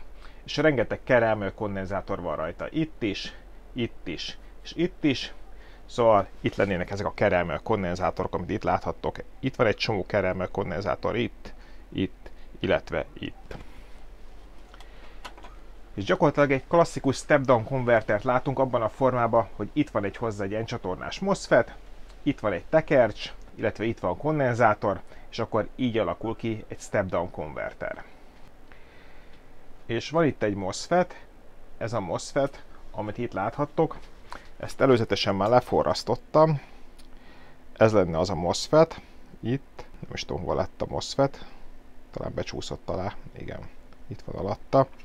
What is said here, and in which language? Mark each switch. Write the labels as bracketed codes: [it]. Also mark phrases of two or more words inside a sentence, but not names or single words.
[hu] És rengeteg kerelmű kondenzátor van rajta, itt is, és itt is. Szóval itt lennének ezek a kerelmű kondenzátorok, amit itt láthattok. Itt van egy csomó kerelmű kondenzátor, itt, illetve itt. És gyakorlatilag egy klasszikus step-down konvertert látunk abban a formában, hogy itt van hozzá egy N-csatornás MOSFET, itt van egy tekercs, illetve itt van kondenzátor, és akkor így alakul ki egy step-down konverter. És van itt egy MOSFET, ez a MOSFET, amit itt láthattok, ezt előzetesen már leforrasztottam, ez lenne az a MOSFET, itt, nem is tudom, hol lett a MOSFET, talán becsúszott alá, igen, itt van alatta.